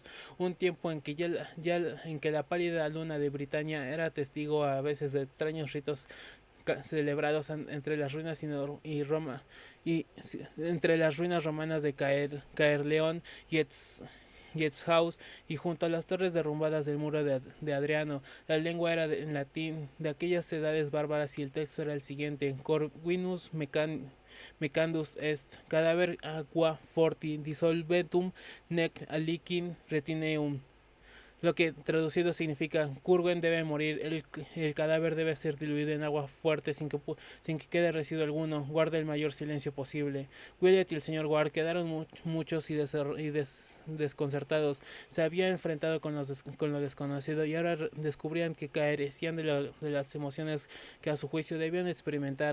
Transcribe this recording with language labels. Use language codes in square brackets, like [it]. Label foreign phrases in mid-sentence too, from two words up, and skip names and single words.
[es] Un tiempo en que en que la pálida luna de Britania era testigo a veces de extraños ritos celebrados entre las ruinas y Roma y entre las ruinas romanas de Caerleón y House, y junto a las torres derrumbadas del muro de Adriano. La lengua era en latín de aquellas edades bárbaras y el texto era el siguiente: [la] Corvinus mecandus est cadaver aqua forti dissolvetum nec alicin retineum, [es] lo que traducido significa: Curwen debe morir, el cadáver debe ser diluido en agua fuerte sin que quede residuo alguno, guarda el mayor silencio posible. Willett y el señor Ward quedaron muchos y desconcertados. Se habían enfrentado con lo desconocido y ahora descubrían que carecían de las emociones que a su juicio debían experimentar.